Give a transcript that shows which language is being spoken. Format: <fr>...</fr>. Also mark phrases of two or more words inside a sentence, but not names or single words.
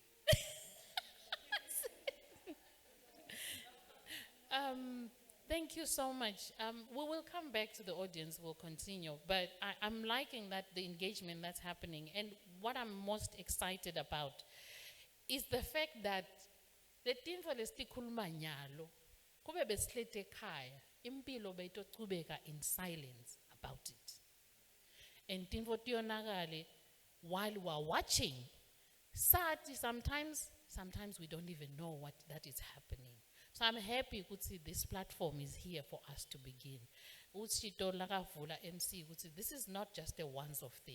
<en>Thank you so much. We will come back to the audience. We'll continue. But I'm liking that the engagement that's happening. And what I'm most excited about is the fact that the</en> <ss>tinfo lestikhuluma nyalo kube besihlete ekhaya impilo beyitocubeka</ss> <en>in silence about it. And</en> <ss>tinfo tiyonakale</ss> <en>while we're watching. Sati sometimes we don't even know what that is happening. So I'm happy to this platform is here for us to begin. MC, this is not just a once-off thing.</en>